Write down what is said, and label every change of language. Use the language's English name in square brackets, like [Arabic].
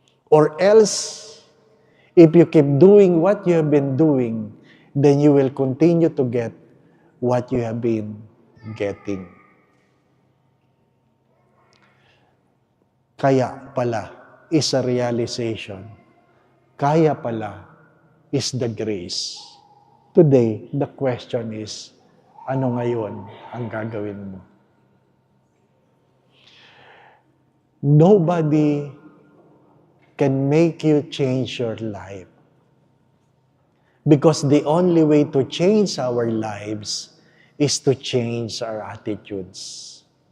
[English] Or else, if you keep doing what you have been doing, then you will continue to get what you have been getting. Kaya pala is a realization. Kaya pala is the grace. Today, the question is, [Filipino] ano ngayon ang gagawin mo? [English] Nobody can make you change your life. Because the only way to change our lives is to change our attitudes.